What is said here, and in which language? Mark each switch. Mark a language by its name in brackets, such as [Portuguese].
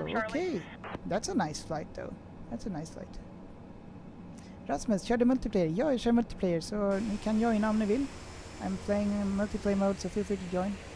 [English] Okay, that's a nice flight though. That's a nice flight. Rasmus, [Swedish] kör du multiplayer? Ja, jag kör multiplayer så ni kan joina om ni vill. [English] I'm playing in multiplayer mode so feel free to join.